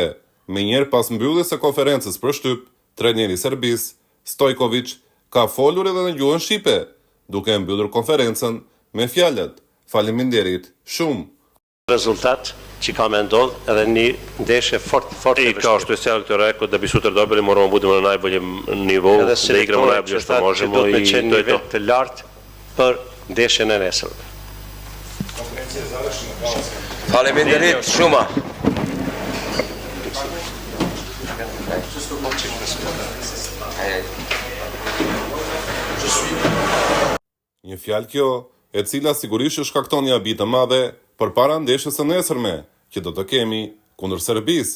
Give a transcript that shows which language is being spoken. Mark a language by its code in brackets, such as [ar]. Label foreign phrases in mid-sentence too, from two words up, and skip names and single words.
[sq] Menjëherë pas mbylljes së konferencës për shtyp, trajneri i Serbisë, Stojković, ka folur edhe në gjuhën shqipe, duke mbyllur konferencën me fjalët: "Faleminderit shumë". Rezultat që ka me ndodh edhe një ndeshje fort [sr] I kao što je sjajno to rekao, da bi sutra dobili moramo budemo na najboljem nivou, da igramo najbolje što možemo i to je to. [sq] Të lartë për ndeshjen e nesërme. Faleminderit shumë. Një fjalë kjo, e cila sigurisht shkakton një habi të madhe përpara ndeshjes së nesërme, që do të kemi kundër Serbisë.